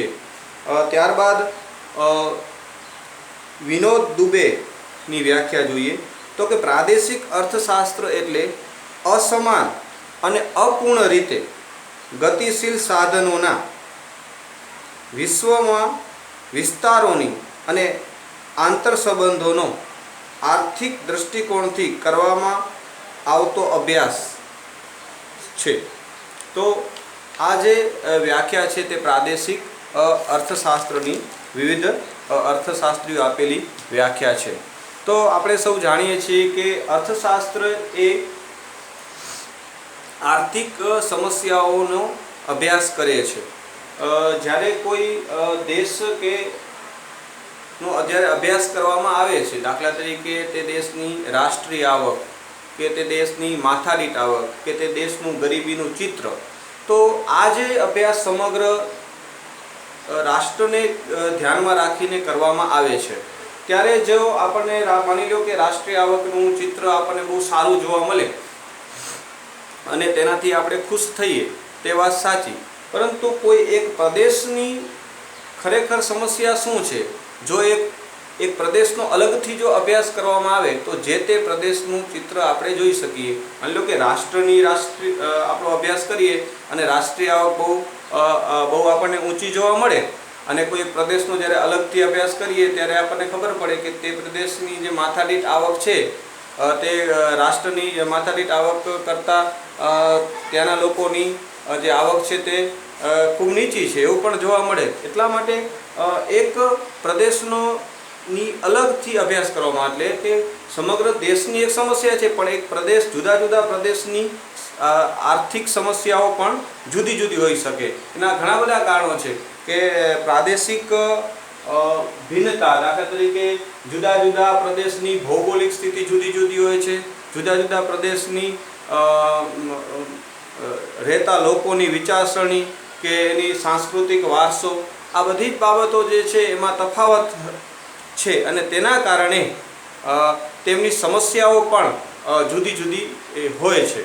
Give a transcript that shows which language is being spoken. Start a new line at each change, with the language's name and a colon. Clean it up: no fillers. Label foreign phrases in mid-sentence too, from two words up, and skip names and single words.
Gujarati: ત્યારબાદ વિનોદ દુબે ની વ્યાખ્યા જોઈએ તો કે પ્રાદેશિક અર્થશાસ્ત્ર એટલે અસમાન અને અપૂર્ણ રીતે ગતિશીલ સાધનોના વિશ્વમાં વિસ્તારોની અને આંતરસંબંધોનો આર્થિક દૃષ્ટિકોણથી કરવામાં આવતો અભ્યાસ છે। તો આ જે વ્યાખ્યા છે તે પ્રાદેશિક અર્થશાસ્ત્રની વિવિધ અર્થશાસ્ત્રીઓ આપેલી વ્યાખ્યા છે। તો આપણે સૌ જાણીએ છીએ કે અર્થશાસ્ત્ર એ આર્થિક સમસ્યાઓનો અભ્યાસ કરે છે। જ્યારે કોઈ દેશ કે નો જ્યારે અભ્યાસ કરવામાં આવે છે, દાખલા તરીકે તે દેશની રાષ્ટ્રીય આવક કે તે દેશની માથાદીઠ આવક કે તે દેશનું ગરીબીનું ચિત્ર, તો આ જે અભ્યાસ સમગ્ર રાષ્ટ્રને ધ્યાનમાં રાખીને કરવામાં આવે છે। ત્યારે જો આપણે માની લો કે રાષ્ટ્રીય આવકનું ચિત્ર આપણે બહુ સારું જોવા મળે અને તેનાથી આપણે ખુશ થઈએ તે વાત સાચી, પરંતુ કોઈ એક પ્રદેશની ખરેખર સમસ્યા શું છે, જો એક પ્રદેશનો અલગથી જો અભ્યાસ કરવામાં આવે તો જે તે પ્રદેશનું ચિત્ર આપણે જોઈ શકીએ। માની લો કે રાષ્ટ્રીય આપણો અભ્યાસ કરીએ અને રાષ્ટ્રીય આવક બહુ આપણે ઊંચી જોવા મળે અને કોઈ પ્રદેશનો જ્યારે અલગથી અભ્યાસ કરીએ ત્યારે આપણે ખબર પડે કે તે પ્રદેશની જે માથાદીઠ આવક છે તે રાષ્ટ્રની માથાદીઠ આવક કરતા ત્યાંના લોકોની જે આવક છે તે ખૂબ નીચી છે એવું પણ જોવા મળે। એટલા માટે એક પ્રદેશનો ની અલગથી અભ્યાસ કરવામાં એટલે કે સમગ્ર દેશની એક સમસ્યા છે, પણ એક પ્રદેશ જુદા જુદા પ્રદેશની આર્થિક સમસ્યાઓ પણ જુદી જુદી હોઈ શકે। એના ઘણા બધા કારણો છે કે પ્રાદેશિક ભિન્નતા, દાખલા તરીકે જુદા જુદા પ્રદેશની ભૌગોલિક સ્થિતિ જુદી જુદી હોય છે, જુદા જુદા પ્રદેશની રહેતા લોકોની વિચારસરણી કે એની સાંસ્કૃતિક વારસો, આ બધી જ બાબતો જે છે એમાં તફાવત છે અને તેના કારણે તેમની સમસ્યાઓ પણ જુદી જુદી હોય છે.